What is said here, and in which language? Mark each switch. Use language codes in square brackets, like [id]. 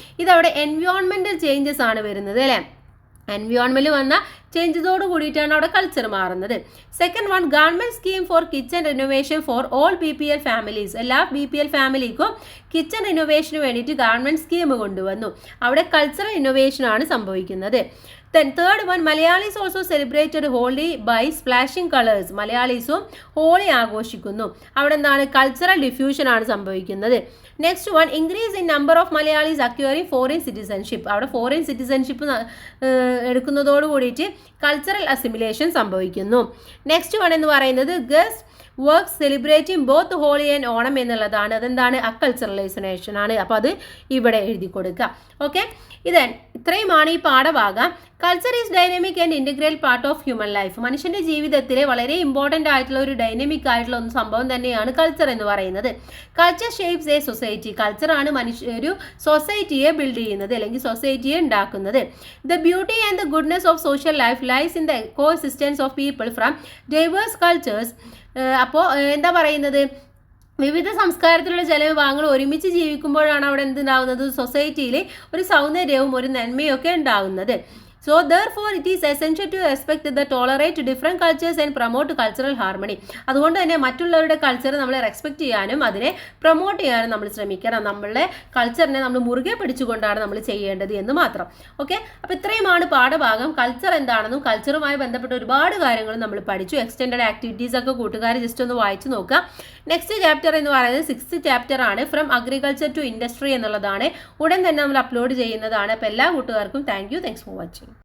[ml] ഇതവിടെ എൻവയോൺമെന്റൽ ചേഞ്ചസ് ആണ് വരുന്നത് അല്ലേ. എൻവയോൺമെന്റ് വന്ന ചേഞ്ചസോട് കൂടിയിട്ടാണ് അവിടെ കൾച്ചർ മാറുന്നത്. [en] Second one, government scheme for kitchen renovation for all BPL families. [ml] എല്ലാ BPL ഫാമിലിക്കും കിച്ചൺ റിനോവേഷന് വേണ്ടിയിട്ട് ഗവൺമെന്റ് സ്കീം കൊണ്ടുവന്നു. അവിടെ കൾച്ചറൽ ഇന്നോവേഷൻ ആണ് സംഭവിക്കുന്നത്. [en] Then third one, Malayalis also celebrated Holi by splashing colors. [ml] മലയാളീസും holy ആഘോഷിക്കുന്നു. അവിടെ എന്താണ്? കൾച്ചറൽ ഡിഫ്യൂഷൻ ആണ് സംഭവിക്കുന്നത്. [en] Next one, increase in number of Malayalis acquiring foreign citizenship. [ml] അവിടെ ഫോറിൻ സിറ്റിസൺഷിപ്പ് എടുക്കുന്നതോട് കൂടിയിട്ട് കൾച്ചറൽ അസിമിലേഷൻ സംഭവിക്കുന്നു. [en] Next one എന്ന് പറയുന്നത് guest work celebrating both Holi and Onam എന്നുള്ളതാണ്. [ml] അതെന്താണ്? അക്കൾച്ചറലൈസേഷൻ ആണ്. അപ്പോൾ അത് ഇവിടെ എഴുതി കൊടുക്കുക. ഓക്കെ, ഇത്രയുമാണ് ഈ പാഠഭാഗം. [en] Culture is dynamic and integral part of human life. [ml] മനുഷ്യന്റെ ജീവിതത്തിലെ വളരെ ഇമ്പോർട്ടൻ്റ് ആയിട്ടുള്ള ഒരു ഡൈനാമിക് ആയിട്ടുള്ള ഒരു സംഭവം തന്നെയാണ് കൾച്ചർ എന്ന് പറയുന്നത്. [en] Culture shapes a society. [ml] കൾച്ചറാണ് ഒരു സൊസൈറ്റിയെ ബിൽഡ് ചെയ്യുന്നത് അല്ലെങ്കിൽ സൊസൈറ്റിയെ ഉണ്ടാക്കുന്നത്. [en] The beauty and the goodness of social life lies in the coexistence of people from diverse cultures. [ml] അപ്പോൾ എന്താ പറയുന്നത്? വിവിധ സംസ്കാരത്തിലുള്ള ജനവിഭാഗങ്ങൾ ഒരുമിച്ച് ജീവിക്കുമ്പോഴാണ് അവിടെ എന്തുണ്ടാവുന്നത്? സൊസൈറ്റിയിൽ ഒരു സൗന്ദര്യവും ഒരു നന്മയും ഒക്കെ ഉണ്ടാവുന്നത്. [en] So therefore it is essential to respect the tolerate different cultures and promote cultural harmony. [ml] അതുകൊണ്ട് തന്നെ മറ്റുള്ളവരുടെ കൾച്ചർ നമ്മൾ റെസ്പെക്ട് ചെയ്യാനും അതിനെ പ്രൊമോട്ട് ചെയ്യാനും നമ്മൾ ശ്രമിക്കണം. നമ്മളുടെ കൾച്ചറിനെ നമ്മൾ മുറുകെ പിടിച്ചുകൊണ്ടാണ് നമ്മൾ ചെയ്യേണ്ടത് എന്ന് മാത്രം. ഓക്കെ, അപ്പോൾ ഇത്രയുമാണ് പാഠഭാഗം. കൾച്ചർ എന്താണെന്നും കൾച്ചറുമായി ബന്ധപ്പെട്ട ഒരുപാട് കാര്യങ്ങളും നമ്മൾ പഠിച്ചു. എക്സ്റ്റെൻഡഡ് ആക്ടിവിറ്റീസ് ഒക്കെ കൂട്ടുകാർ ജസ്റ്റ് ഒന്ന് വായിച്ചു നോക്കുക. നെക്സ്റ്റ് ചാപ്റ്റർ എന്ന് പറയുന്നത് 6th ചാപ്റ്റർ ആണ്, ഫ്രം അഗ്രികൾച്ചർ ടു ഇൻഡസ്ട്രി എന്നുള്ളതാണ്. ഉടൻ തന്നെ നമ്മൾ അപ്ലോഡ് ചെയ്യുന്നതാണ്. അപ്പോൾ എല്ലാ കൂട്ടുകാർക്കും [en] Thanks for watching.